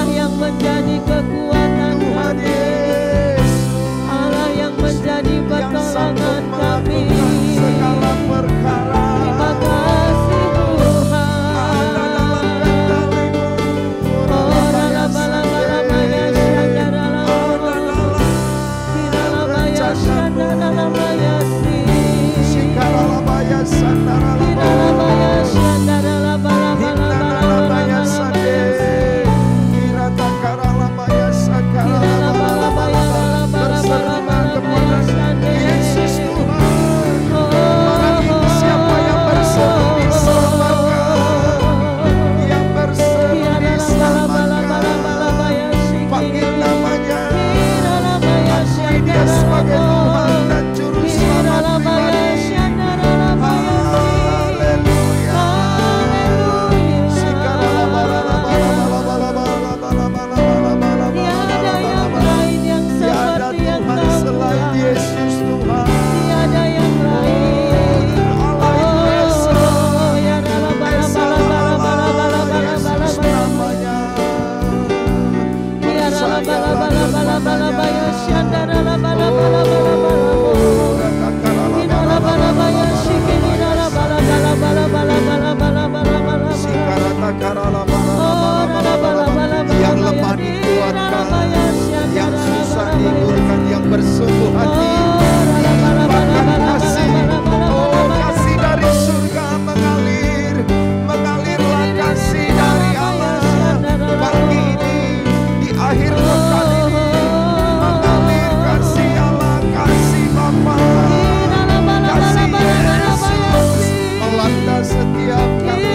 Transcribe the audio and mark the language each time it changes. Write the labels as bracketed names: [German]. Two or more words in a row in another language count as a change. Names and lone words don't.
[Indonesian] yang menjadi kekuatan Tuhan kami, Yesus, Allah yang menjadi yang sanggup pertolongan kami. melakukan segala perkara. Terima kasih Tuhan. Ada dalam kendali-Mu. Oh rala bala bala maya syandara Ada lama, kirala maya syandara maya si, Sikarala baya sandara kirala maya syandara bala bala Hindarala bala baya bala sande. maya si. Kiratakarala baya sakarala Kirala bala baya bala bala bala berserulah bala kepada maya sande. Yesus Tuhan. Maha Oh siapa yang berseru diselamatkan, yang berseru diselamatkan. Panggil namanya, akui dia sebagai Tuhan dan Juru Selamat pribadi. Haleluya. Sikarala bala bala bala bala bala bala bala bala Tiada yang bala. lain yang Tiada seperti yang Tuhan Kau selain Tuhan. Yesus Tuhan. Tiada yang lain. Allah itu Esa. Oh ya rala bala Esa bala bala bala bala Allah, bala bala Yesus bala. namanya. Ya rala bala Percayalah bala bala bala kepadanya. bala syandara la bala bala bala bala. Ratakarala Kirala bala bala shikini rala bala bala bala bala bala bala bala bala. Sikaratakarala Oh rala bala bala bala yang bala lemah rala dikuatkan, bala yang syandara susah bala bala. dihiburkan, yang bersungguh hati dilimpahkan kasih. Oh, kasih dari surga mengalir, mengalirlah kasih dari Allah. Pagi ini, di akhir pekan ini, mengalir kasih Allah, kasih Bapa, kasih Yesus melanda setiap kami.